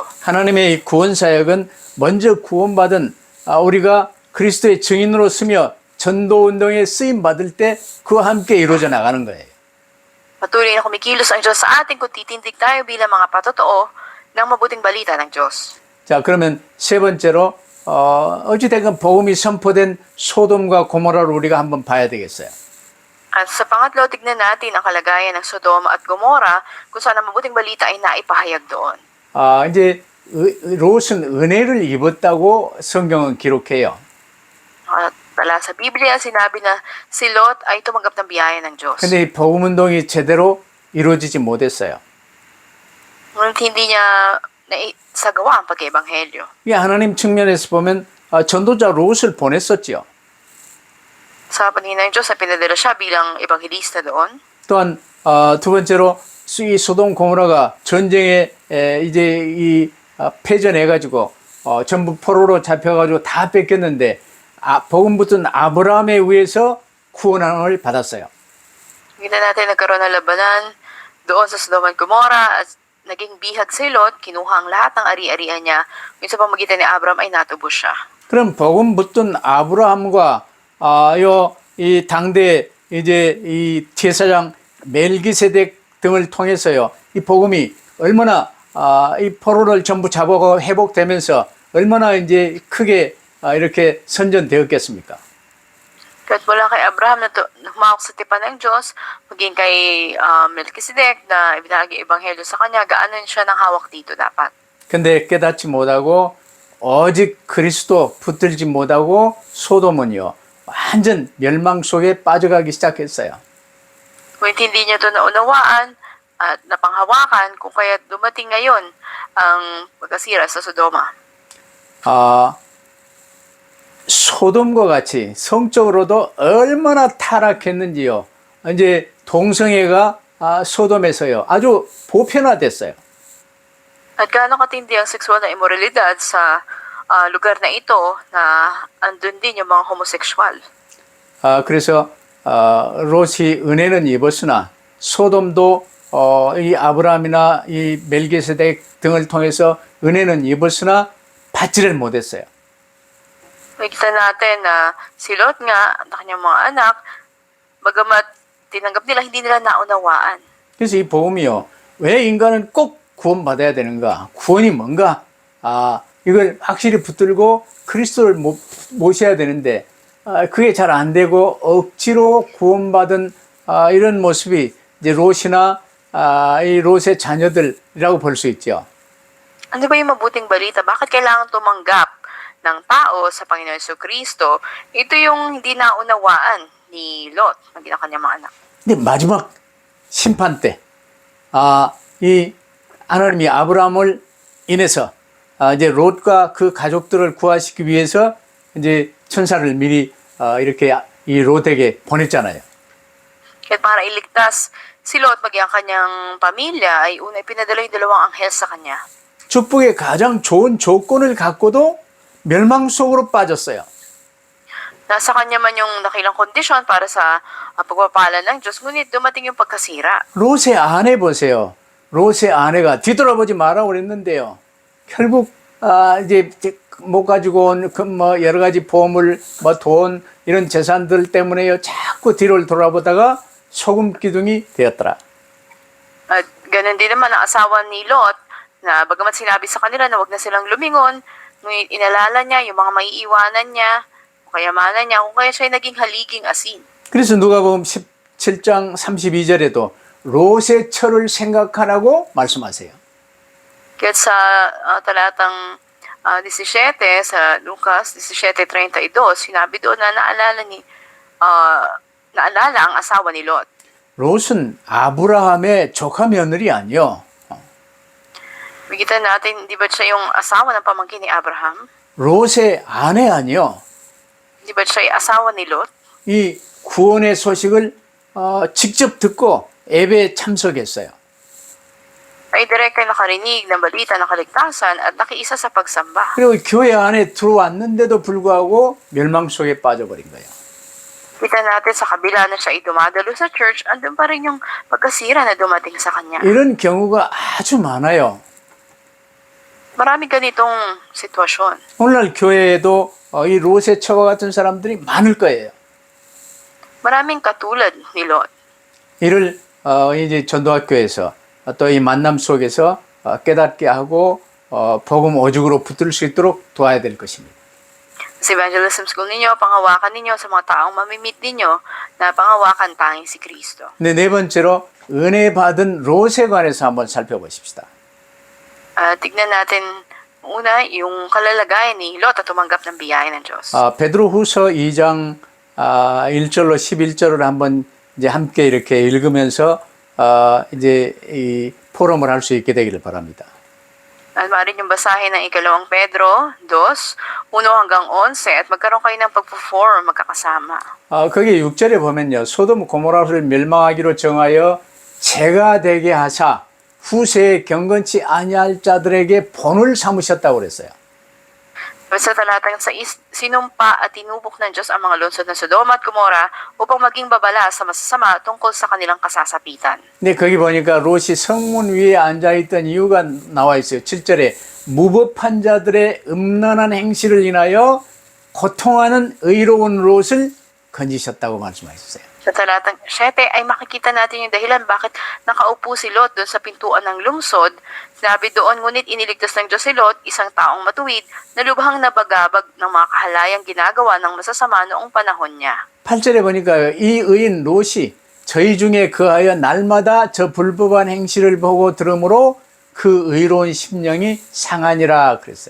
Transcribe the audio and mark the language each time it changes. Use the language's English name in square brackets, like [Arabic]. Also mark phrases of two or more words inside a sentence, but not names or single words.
[Korean] 하나님의 이 구원 사역은 먼저 구원받은 우리가 그리스도의 증인으로 쓰며 전도 운동에 쓰임 받을 때 그와 함께 이루어져 나가는 거예요. [Filipino] Patuloy na kumikilos ang Diyos sa atin kung titindig tayo bilang mga patotoo ng mabuting balita ng Diyos. [Korean] 자, 그러면 세 번째로 어찌됐건 복음이 선포된 소돔과 고모라를 우리가 한번 봐야 되겠어요. [Filipino] At sa pangatlo, tignan natin ang kalagayan ng Sodoma at Gomora kung saan ang mabuting balita ay naipahayag doon. [Korean] 이제 롯은 은혜를 입었다고 성경은 기록해요. [Filipino] At wala sa Biblia, sinabi na si Lot ay tumanggap ng biyaya ng Diyos. [Korean] 근데 이 복음 운동이 제대로 이루어지지 못했어요. [Filipino] Ngunit hindi niya naisagawa ang pag-ebanghelyo. [Korean] 이 하나님 측면에서 보면 전도자 롯을 보냈었지요. [Filipino] Sa paningin ng Diyos, pinadala siya bilang ebanghelista doon. [Korean] 또한 두 번째로 이 소돔 고모라가 전쟁에 이제 이 패전해가지고 전부 포로로 잡혀가지고 다 뺏겼는데 복음 붙은 아브라함에 의해서 구원을 받았어요. [Filipino] Kita natin nagkaroon ng labanan doon sa Sodoma at Gomora at naging bihag si Lot, kinuha ang lahat ng ari-arian niya. Yung sa pamagitan ni Abraham ay natubos siya. [Korean] 그럼 복음 붙은 아브라함과 이 당대 이제 이 제사장 멜기세덱 등을 통해서요. 이 복음이 얼마나 이 포로를 전부 잡아가 회복되면서 얼마나 이제 크게 이렇게 선전되었겠습니까? [Filipino] Kahit mula kay Abraham na humawak sa tipan ng Diyos, maging kay Melchizedek na ibinahagi ebanghelyo sa kanya, gaanan siya ng hawak dito dapat. [Korean] 근데 깨닫지 못하고 오직 그리스도 붙들지 못하고 소돔은요. 완전 멸망 속에 빠져가기 시작했어요. [Filipino] Kung hindi niya ito naunawaan at napanghawakan, kung kaya dumating ngayon ang pagkasira sa Sodoma. [Korean] 소돔과 같이 성적으로도 얼마나 타락했는지요. 이제 동성애가 소돔에서요. 아주 보편화됐어요. [Filipino] At gaano katindi ang sexual na immoralidad sa lugar na ito na andun din yung mga homosexual. [Korean] 그래서 롯이 은혜는 입었으나 소돔도 이 아브라함이나 이 멜기세덱 등을 통해서 은혜는 입었으나 받지를 못했어요. [Filipino] Makikita natin na si Lot nga, ang kanyang mga anak, bagamat tinanggap nila, hindi nila naunawaan. [Korean] 그래서 이 복음이요. 왜 인간은 꼭 구원받아야 되는가? 구원이 뭔가? 이걸 확실히 붙들고 그리스도를 모셔야 되는데 그게 잘 안 되고 억지로 구원받은 이런 모습이 이제 롯이나 이 롯의 자녀들이라고 볼 수 있죠. [Filipino] Ano ba yung mabuting balita? Bakit kailangan tumanggap ng tao sa Panginoon Jesucristo? Ito yung hindi naunawaan ni Lot, ng kanyang mga anak. [Korean] 근데 마지막 심판 때, 이 하나님이 아브라함을 인해서 이제 롯과 그 가족들을 구하시기 위해서 이제 천사를 미리 이렇게 이 롯에게 보냈잖아요. [Filipino] Kaya para iligtas si Lot maging ang kanyang pamilya ay una pinadala yung dalawang anghel sa kanya. [Korean] 축복의 가장 좋은 조건을 갖고도 멸망 속으로 빠졌어요. [Filipino] Nasa kanya man yung dakilang kondisyon para sa pagpapala ng Diyos, ngunit dumating yung pagkasira. [Korean] 롯의 아내 보세요. 롯의 아내가 뒤돌아보지 마라고 그랬는데요. 결국 이제 못 가지고 온 뭐 여러 가지 보물, 뭐 돈 이런 재산들 때문에요. 자꾸 뒤를 돌아보다가 소금 기둥이 되었더라. [Filipino] At ganun din naman ang asawa ni Lot, na bagamat sinabi sa kanila na wag na silang lumingon, ngunit inalala niya yung mga maiiwanan niya, o kayamanan niya, kung kaya siya naging haliging asin. [Korean] 그래서 누가복음 17장 32절에도 롯의 처를 생각하라고 말씀하세요. [Filipino] Kaya sa talatang 17 sa Lucas 17:32, sinabi doon na naalala ang asawa ni Lot. [Korean] 롯은 아브라함의 조카 며느리 아니요. [Filipino] Makita natin, di ba siya yung asawa ng pamangkin ni Abraham? [Korean] 롯의 아내 아니요. [Filipino] Di ba siya ay asawa ni Lot? [Korean] 이 구원의 소식을 직접 듣고 예배에 참석했어요. [Filipino] Ay direkta nakarinig ng balita ng kaligtasan at nakiisa sa pagsamba. [Korean] 그리고 교회 안에 들어왔는데도 불구하고 멸망 속에 빠져버린 거예요. [Filipino] Kita natin sa kabila na siya ay dumadalo sa church, andun pa rin yung pagkasira na dumating sa kanya. [Korean] 이런 경우가 아주 많아요. [Filipino] Marami ganitong sitwasyon. [Korean] 오늘날 교회에도 이 롯의 처와 같은 사람들이 많을 거예요. [Filipino] Maraming katulad ni Lot. [Korean] 이를 이제 전도학교에서 또 이 만남 속에서 깨닫게 하고 복음 오죽으로 붙들 수 있도록 도와야 될 것입니다. [Filipino] Sa [English] evangelism school [Filipino] ninyo, panghawakan ninyo sa mga taong mamimit ninyo na panghawakan tanging si Kristo. [Korean] 근데 네 번째로 은혜 받은 롯에 관해서 한번 살펴보십시다. [Filipino] Tignan natin una yung kalalagayan ni Lot at tumanggap ng biyaya ng Diyos. [Korean] 베드로후서 2장 1절로 11절을 한번 이제 함께 이렇게 읽으면서 이제 이 포럼을 할 수 있게 되기를 바랍니다. [Filipino] At maaari niyong basahin ng ikalawang Pedro 2, 1 hanggang 11 at magkaroon kayo ng pagpo-form magkakasama. [Korean] 거기 6절에 보면요. 소돔 고모라를 멸망하기로 정하여 재가 되게 하사 후세에 경건치 아니할 자들에게 본을 삼으셨다고 그랬어요. [Filipino] Sa talatang 6, sinumpa at tinubok ng Diyos ang mga lungsod ng Sodoma at Gomora upang maging babala sa masasama tungkol sa kanilang kasasapitan. [Korean] 근데 거기 보니까 롯이 성문 위에 앉아있던 이유가 나와 있어요. 7절에 무법한 자들의 음란한 행실을 인하여 고통하는 의로운 롯을 건지셨다고 말씀하셨어요. [Filipino] Sa talatang 7 ay makikita natin yung dahilan bakit nakaupo si Lot doon sa pintuan ng lungsod. Sinabi doon, ngunit iniligtas ng Diyos si Lot, isang taong matuwid, na lubhang nabagabag ng mga kahalayang ginagawa ng masasama noong panahon niya. [Korean] 8절에 보니까 이 의인 롯이 저희 중에 그하여 날마다 저 불법한 행실을 보고 들으므로 그 의로운 심령이 상하니라 그랬어요.